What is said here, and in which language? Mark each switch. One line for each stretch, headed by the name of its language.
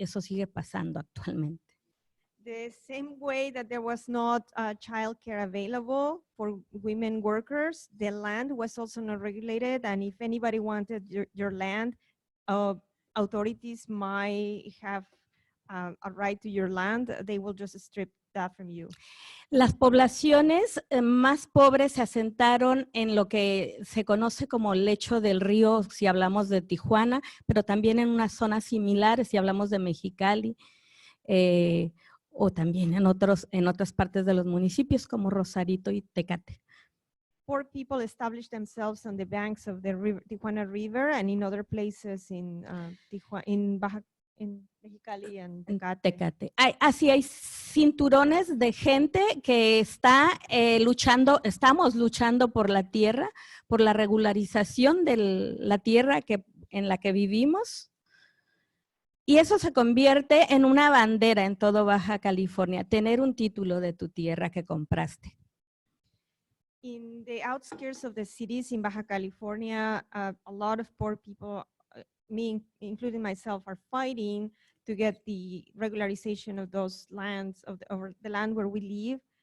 Spanish: Eso sigue pasando actualmente.
English: The same way that there was not childcare available for women workers, the land was also not regulated, and if anybody wanted your land, authorities might have a right to your land, they will just strip that from you.
Spanish: Las poblaciones más pobres se asentaron en lo que se conoce como el lecho del río, si hablamos de Tijuana, pero también en unas zonas similares, si hablamos de Mexicali, o también en otras partes de los municipios como Rosarito y Tecate.
English: Poor people established themselves on the banks of the Tijuana River and in other places in Baja, in Mexicali and Tecate.
Spanish: Así hay cinturones de gente que estamos luchando por la tierra, por la regularización de la tierra en la que vivimos. Y eso se convierte en una bandera en todo Baja California, tener un título de tu tierra que compraste.
English: In the outskirts of the cities in Baja California, a lot of poor people, me including myself, are fighting to get the regularization of those lands, of the land where we live.